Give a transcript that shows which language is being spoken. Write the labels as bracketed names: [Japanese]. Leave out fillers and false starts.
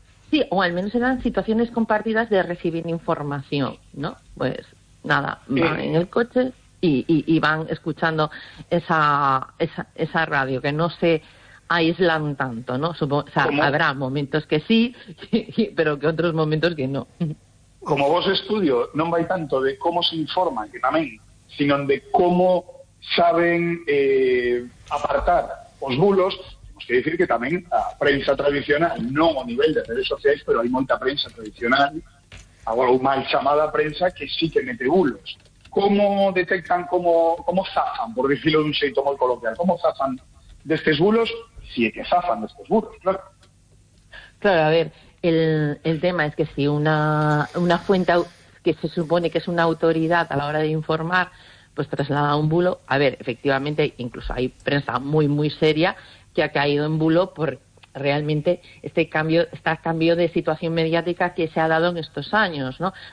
[Spanish] Sí, o al menos eran situaciones compartidas de recibir información, ¿no? Pues nada, van en el coche y van escuchando esa radio, que no se aíslan tanto, ¿no? Habrá momentos que sí, pero que otros momentos que no. [Galician] Como vos estudio, non vai tanto de [Spanish] cómo se informan, [Galician] que tamén, sino de cómo saben apartar os bulos, temos que decir que tamén a prensa tradicional, non o nivel de redes sociais, pero hai moita prensa tradicional, agora ou mal chamada prensa, que sí que mete bulos. [Spanish] ¿Cómo detectan, cómo zafan, por decirlo de un [Galician] xeito moi [Spanish] coloquial, cómo zafan destes bulos? Sí, que zafan estos burros, claro. Claro, a ver, el tema es que si una fuente que se supone que es una autoridad a la hora de informar, pues traslada un bulo, a ver, efectivamente, incluso hay prensa muy, muy seria que ha caído en bulo por realmente este cambio de situación mediática que se ha dado en estos años, ¿no?